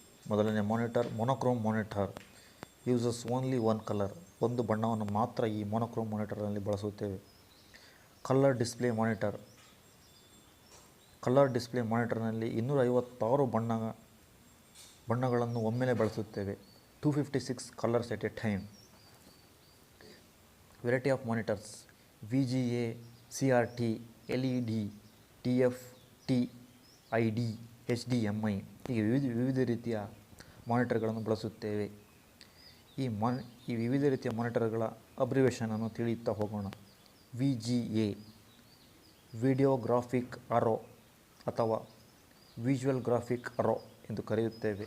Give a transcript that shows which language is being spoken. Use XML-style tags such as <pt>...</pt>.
<en>ಮೊದಲನೇ monitor monochrome monitor. Uses only one colour.</en> <kn>ಒಂದು ಬಣ್ಣವನ್ನು ಮಾತ್ರ ಈ ಮೊನೊಕ್ರೋಮ್ ಮಾನಿಟರ್ನಲ್ಲಿ ಬಳಸುತ್ತೇವೆ. Colour display monitor. Colour display ಮಾನಿಟರ್ನಲ್ಲಿ 256 ಬಣ್ಣಗಳನ್ನು ಒಮ್ಮೆಲೆ ಬಳಸುತ್ತೇವೆ.</kn> <en>256 colours at a time. Variety of monitors: VGA, CRT, LED, TFT, ID, HDMI.</en> <kn>ಹೀಗೆ ವಿವಿಧ ರೀತಿಯ ಮಾನಿಟರ್ಗಳನ್ನು ಬಳಸುತ್ತೇವೆ. ಈ ವಿವಿಧ ರೀತಿಯ ಮಾನಿಟರ್ಗಳ ಅಬ್ರಿವೇಷನನ್ನು ತಿಳಿಯುತ್ತಾ ಹೋಗೋಣ. VGA ವಿಡಿಯೋ ಗ್ರಾಫಿಕ್ ಅರೋ ಅಥವಾ ವಿಜುವಲ್ ಗ್ರಾಫಿಕ್ ಅರೋ ಎಂದು ಕರೆಯುತ್ತೇವೆ.</kn>